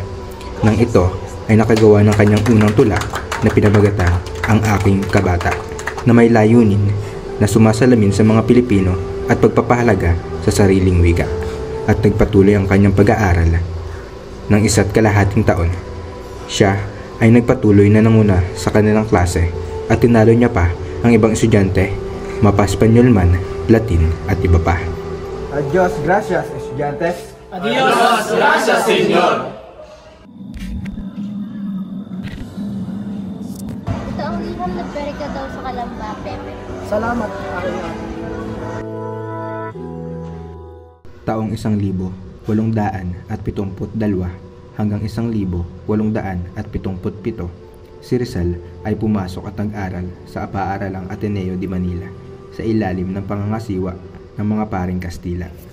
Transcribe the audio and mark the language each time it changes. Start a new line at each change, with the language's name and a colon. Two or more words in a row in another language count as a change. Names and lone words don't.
Filipino: Nang ito ay nakagawa ng kanyang unang tula na pinamagatang Ang Aking Kabata, na may layunin na sumasalamin sa mga Pilipino at pagpapahalaga sa sariling wika. At nagpatuloy ang kanyang pag-aaral. Ng 1.5 taon, siya ay nagpatuloy na nanguna sa kanilang klase at tinalo niya pa ang ibang estudyante, mapa-Espanyol man, Latin at iba pa.
Spanish: Adios, gracias, estudiantes. Adios, gracias, senyor!
Filipino: Ito ang liham na perika daw sa Kalamba, Pepe. Salamat, aking ate. Taong 1,872 hanggang 1,877, si Rizal ay pumasok at nag-aral sa paaralang Ateneo de Manila sa ilalim ng pangangasiwa ng mga paring Kastila.